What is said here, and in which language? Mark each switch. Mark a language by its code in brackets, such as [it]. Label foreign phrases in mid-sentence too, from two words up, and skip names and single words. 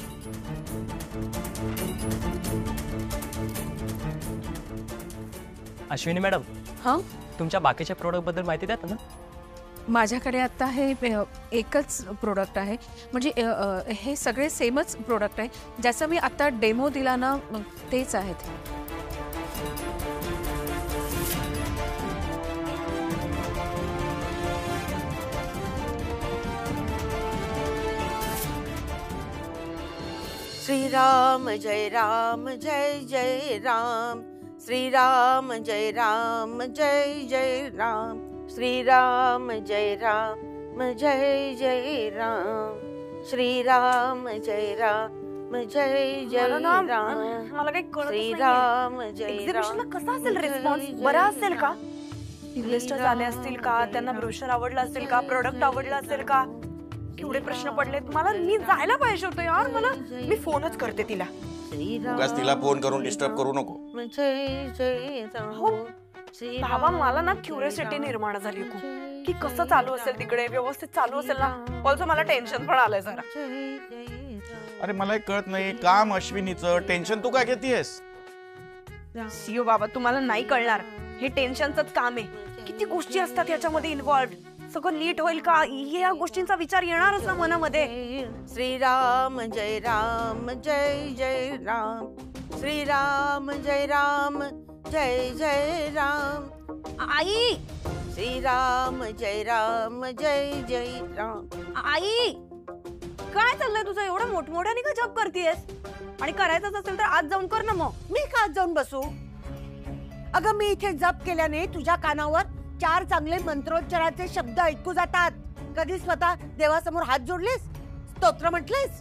[mr] अश्विनी मॅडम, हां, तुमच्या बाकीच्या प्रोडक्ट बद्दल माहिती द्या ना। माझ्याकडे आता हे एकच प्रोडक्ट आहे, म्हणजे हे सगळे सेमच प्रोडक्ट आहे। ज्याचा मी आता डेमो दिला ना तेच आहेत। श्री राम जय राम जय जय राम, श्री राम जय राम जय जय राम, श्री राम जय राम जय जय राम, श्री राम जय राम जय जय राम, मला काही कळत श्री राम जय एक्झिबिशनला कसा असेल रिस्पॉन्स? बरा असेल का? इन्व्हेस्टर्स आले असतील का? त्यांना ब्रोशर आवडला असेल का? प्रोडक्ट आवडला असेल का? केवढे प्रश्न पडलेत मला. मी जायला पाहिजे होतं यार. मला मी फोनच करते तिला. उगाच तिला फोन करून डिस्टर्ब करू नको. जय जय हो. राम बाबा मला ना क्युरियोसिटी निर्माण झाली खूप की कसं चालू असेल तिकडे, व्यवस्थित चालू असेल ना. ऑल्सो मला टेन्शन पण आलंय जरा. अरे मला एक कळत नाही काम अश्विनीचं टेन्शन तू काय घेतीयस? सीओ बाबा तुम्हाला नाही कळणार. हे टेन्शनच काम आहे. किती गोष्टी असतात याच्यामध्ये इन्व्हॉल्व. सगळं नीट होईल का या गोष्टींचा विचार येणारच ना मनामध्ये. श्रीराम जय राम जय जय राम श्रीराम जय राम जय जय राम आई श्रीराम जय राम जय जय राम. आई काय चाललंय तुझं? एवढं मोठमोठ्याने का जप करतेस? आणि करायचंच असेल तर आज जाऊन कर ना. मग मी का जाऊन बसू? अगं मी इथे जप केल्याने तुझ्या कानावर 4 चांगले मंत्रोच्चाराचे शब्द ऐकू जातात. कधी स्वतः देवासमोर हात जोडलेस, स्तोत्र म्हटलेस?